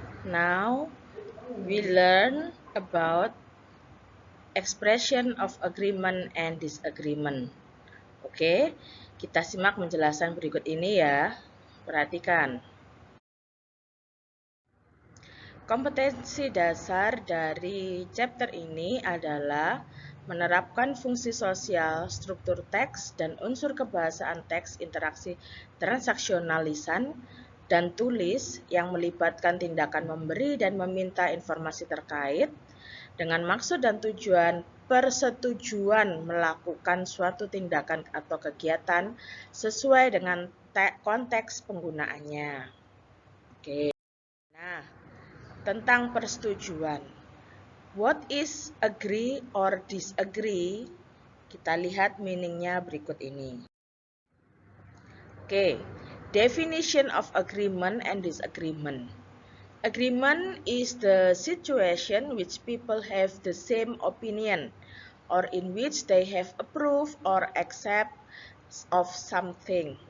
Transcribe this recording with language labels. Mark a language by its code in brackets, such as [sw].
[en] Now we learn about expression of agreement and disagreement. [id] Oke, kita simak penjelasan berikut ini ya. Perhatikan. Kompetensi dasar dari chapter ini adalah menerapkan fungsi sosial, struktur teks, dan unsur kebahasaan teks interaksi transaksional lisan dan tulis yang melibatkan tindakan memberi dan meminta informasi terkait dengan maksud dan tujuan persetujuan melakukan suatu tindakan atau kegiatan sesuai dengan konteks penggunaannya. Oke. Nah, tentang persetujuan. [en] What is agree or disagree? [id] Kita lihat meaningnya berikut ini. [en] Oke, definition of agreement and disagreement. Agreement is the situation which people have the same opinion or in which they have approved or accept of something.